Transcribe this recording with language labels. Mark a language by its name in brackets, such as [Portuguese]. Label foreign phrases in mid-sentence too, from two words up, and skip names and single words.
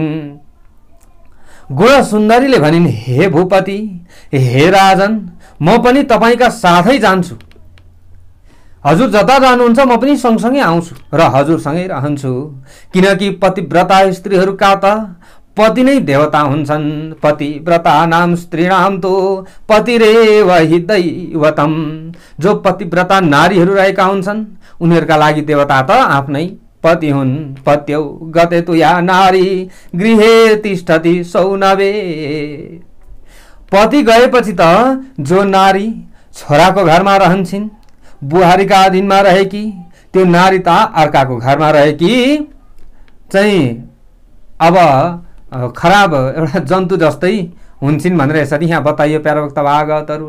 [Nepali] गुणसुन्दरीले भनिन्, हे भूपति, हे राजन, म पनि तपाईका साथै जान्छु। हजुर जता जानुहुन्छ म पनि सँगसँगै आउँछु र हजुरसँगै रहन्छु। किनकि पतिव्रता स्त्रीहरूका त पति नै देवता हुन्छन्। [Sanskrit] पतिव्रता नाम स्त्रीणाम तो पतिरेव हि दैवतम। [Nepali] जो पतिव्रता नारीहरू रहेका हुन्छन् उनीहरूका लागि देवता त आफ्नै पति हुन्। [Sanskrit] पत्यौ गते तु या नारी गृहे तिष्ठति सौनवे। [Nepali] पति गएपछि त जो नारी छोराको घरमा रहन्छन्, बुहारीका अधीनमा रहेकी त्यो नारी त अर्काको घरमा रहेकी चाहिँ अब खराब एउटा जन्तु जस्तै हुन्छन् भनेर यसरी यहाँ बताइयो प्यारा भक्त भागवतहरु।